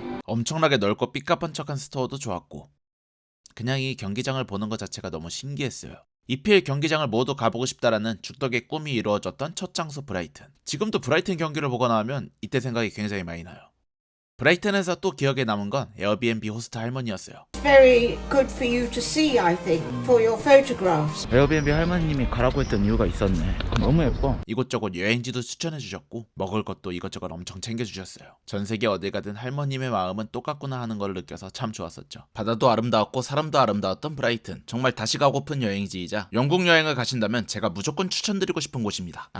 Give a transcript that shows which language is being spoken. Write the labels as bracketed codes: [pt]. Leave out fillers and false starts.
[ko] 엄청나게 넓고 삐까뻔쩍한 스토어도 좋았고 그냥 이 경기장을 보는 것 자체가 너무 신기했어요. EPL 경기장을 모두 가보고 싶다라는 죽덕의 꿈이 이루어졌던 첫 장소 브라이튼. 지금도 브라이튼 경기를 보거나 하면 이때 생각이 굉장히 많이 나요. 브라이튼에서 또 기억에 남은 건 에어비앤비 호스트 할머니였어요. [en] Very good for you to see, I think, for your photographs. [ko] 에어비앤비 할머님이 가라고 했던 이유가 있었네. 너무 예뻐. 이곳저곳 여행지도 추천해주셨고 먹을 것도 이것저것 엄청 챙겨주셨어요. 전세계 어딜 가든 할머님의 마음은 똑같구나 하는 걸 느껴서 참 좋았었죠. 바다도 아름다웠고 사람도 아름다웠던 브라이튼. 정말 다시 가고픈 여행지이자 영국 여행을 가신다면 제가 무조건 추천드리고 싶은 곳입니다.